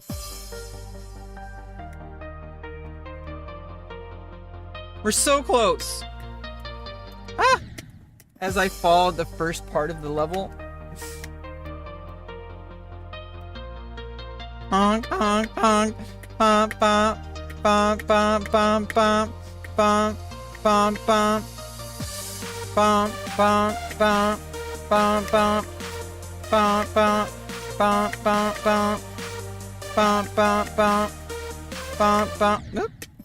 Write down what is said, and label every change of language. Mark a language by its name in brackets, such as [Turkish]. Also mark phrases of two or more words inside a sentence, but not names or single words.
[English] We're so close. Ah! As I followed the first part of the level. Honk, honk, honk. Bump, bump, bump, bump, bump, bump, bump, bump, bump. Bump, bump, bump, bump, bump. Bump, bump, bump, bump, bump. Bump, bump, bump. Bump, bump. Oop.